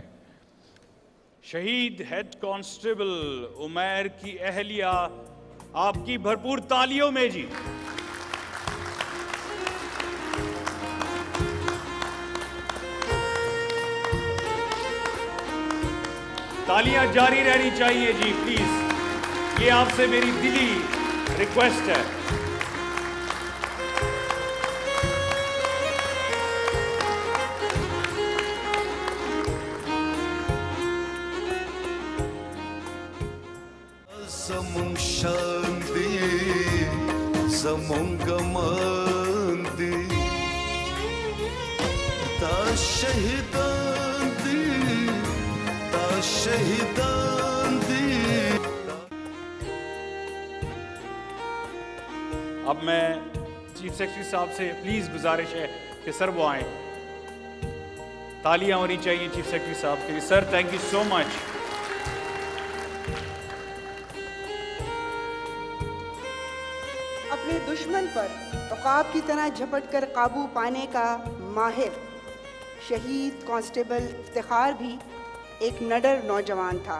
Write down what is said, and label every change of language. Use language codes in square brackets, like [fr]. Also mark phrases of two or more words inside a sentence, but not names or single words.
[ur] شہید ہیڈ کانسٹیبل عمیر کی اہلیہ آپ کی بھرپور تالیوں میں جی۔ تالیاں جاری رہنی چاہیے جی پلیز، یہ آپ سے میری دلی ریکویسٹ ہے۔ [ps] زمون شاندی زمون گماندی تا شہیدان دی تا شہیدان دی۔ [ur] اب میں چیف سیکرٹری صاحب سے پلیز گزارش ہے کہ سر وہ آئیں، تالیاں ہونی چاہیے چیف سیکرٹری صاحب کے لیے۔ [en] sir thank you so much. [ur] اپنے دشمن پر عقاب کی طرح جھپٹ کر قابو پانے کا ماہر شہید کانسٹیبل افتخار بھی ایک نڈر نوجوان تھا۔